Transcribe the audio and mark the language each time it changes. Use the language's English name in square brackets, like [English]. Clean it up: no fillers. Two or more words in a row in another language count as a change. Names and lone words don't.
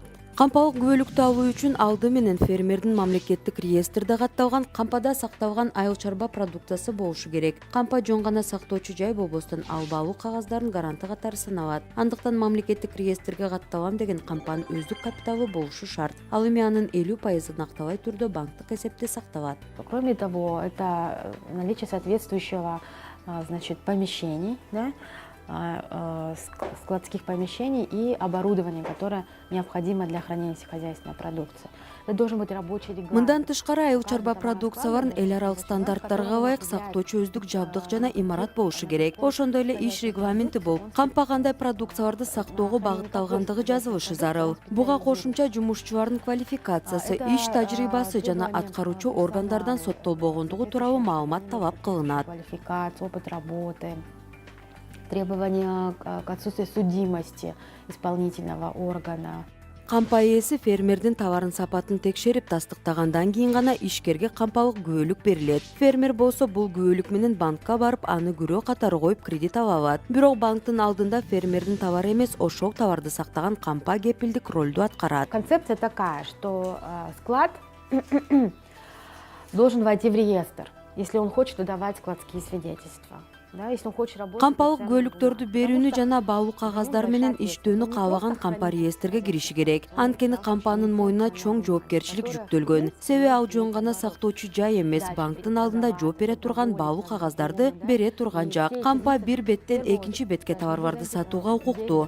[Kyrgyz] Кампалык күбөлүктү алуу үчүн алды менен фермердин мамлекеттик реестрде катталган кампада сакталган айыл чарба продукциясы болушу керек. Кампа жөн гана сактоочу жай болбостон, ал баалуу кагаздардын гаранты катары саналат. Андыктан мамлекеттик реестрге катталам деген кампанын өздүк капиталы болушу шарт. Ал эми анын 50% акталай түрдө банктык эсепте сакталат. [Russian] Кроме того, это наличие соответствующего, значит, помещений, да, складских помещений и оборудования, которое необходимо для хранения сельскохозяйственной продукции. Это должен быть рабочий регламент. [Kyrgyz] Мындан тышкары айыл чарба продукцияларын эл аралык стандарттарга ылайык сактоо чөздүк жабдык жана имарат болушу керек. Ошондой эле иш регламенти болуп, кампа кандай продукцияларды сактоого багытталгандыгы жазылышы зарыл. Буга кошумча жумушчулардын квалификациясы, иш тажрыйбасы жана аткаруучу органдардан соттолбогондугу тууралуу маалымат талап кылынат. [Russian] Квалификация, опыт работы, требования к отсутствию судимости исполнительного органа. [Kyrgyz] Кампа ээси фермердин товарын сапатын текшерип тастыктагандан кийин гана ишкерге кампалык күбөлүк берилет. Фермер болсо бул күбөлүк менен банкка барып, аны күрөө катары коюп кредит ала алат. Бирок банктын алдында фермердин товары эмес, ошол товарды сактаган кампа кепилдик ролду аткарат. [Russian] Концепция такая, что склад должен войти в реестр, если он хочет выдавать складские свидетельства. Да, если он хочет работать. [Kyrgyz] Кампалык күбөлүктөрдү берүүнү жана баалуу кагаздар менен иштөөнү каалаган кампа реестрге кириши керек. Анткени кампанын мойнуна чоң жоопкерчилик жүктөлгөн. Себеби ал жөн гана сактоочу жай эмес, банктын алдында жооп бере турган баалуу кагаздарды бере турган жак. Кампа бир беттен экинчи бетке товарларды сатууга укуктуу.